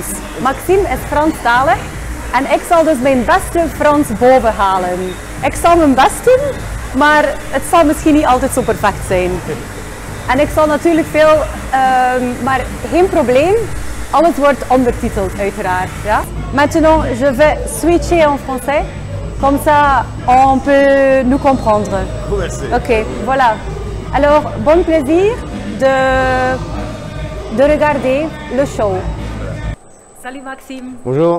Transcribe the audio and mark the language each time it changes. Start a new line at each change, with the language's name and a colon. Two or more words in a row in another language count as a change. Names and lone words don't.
Dutch: Maxime is Franstalig en ik zal dus mijn beste Frans boven halen. Ik zal mijn best doen, maar het zal misschien niet altijd zo perfect zijn. En ik zal natuurlijk veel, maar geen probleem. Alles wordt ondertiteld uiteraard. Ja?
French: Maintenant, je vais switcher en français. Comme ça, on peut nous comprendre. Merci. Ok, voilà. Alors, bon plaisir de regarder le show. Salut Maxime. Bonjour.